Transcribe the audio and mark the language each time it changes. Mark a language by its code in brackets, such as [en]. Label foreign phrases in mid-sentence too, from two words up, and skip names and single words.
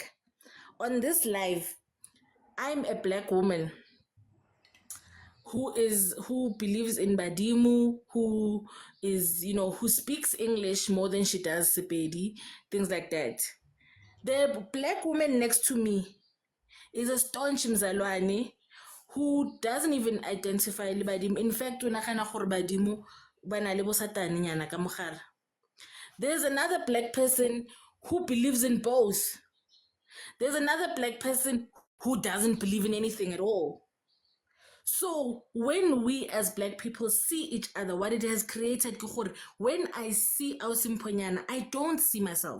[en] On this live, I'm a Black woman who believes in Badimu, who is, who speaks English more than she does Sepedi, things like that. The Black woman next to me is a staunch Mzalwane who doesn't even identify le Badimu. In fact, [tn] Badimu bana le bo satane nyana ka mogare. [en] There's another Black person who believes in both. There's another Black person who doesn't believe in anything at all. So when we as Black people see each other, what it has created, when I see Ausimponyana, I don't see myself.